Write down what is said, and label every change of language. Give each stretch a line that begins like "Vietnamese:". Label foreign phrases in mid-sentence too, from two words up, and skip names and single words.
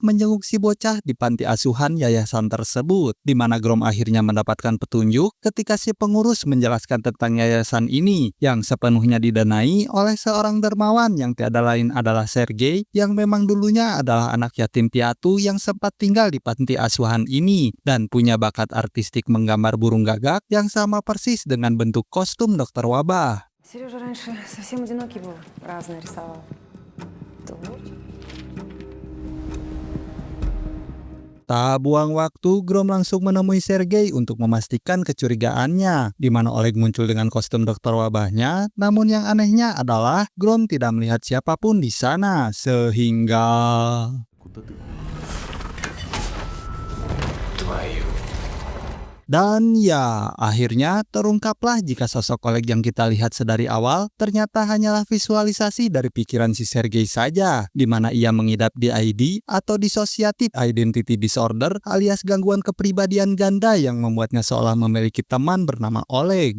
Indonesian: menjenguk si bocah di panti asuhan yayasan tersebut, di mana Grom akhirnya mendapatkan petunjuk ketika si pengurus menjelaskan tentang yayasan ini yang sepenuhnya didanai oleh seorang dermawan yang tiada lain adalah Sergei, yang memang dulunya adalah anak yatim piatu yang sempat tinggal di panti asuhan ini dan punya bakat artistik menggambar burung gagak yang sama persis dengan bentuk kostum Dokter Wabah.
Russian: Сережа раньше совсем одинокий был, разное рисовал.
Indonesian: Tak buang waktu, Grom langsung menemui Sergei untuk memastikan kecurigaannya, di mana Oleg muncul dengan kostum Dokter Wabahnya. Namun yang anehnya adalah Grom tidak melihat siapapun di sana, sehingga dan ya, akhirnya terungkaplah jika sosok Oleg yang kita lihat sedari awal ternyata hanyalah visualisasi dari pikiran si Sergei saja, di mana ia mengidap DID atau
English: Dissociative Identity Disorder
Indonesian: alias gangguan kepribadian ganda yang membuatnya seolah memiliki teman bernama Oleg.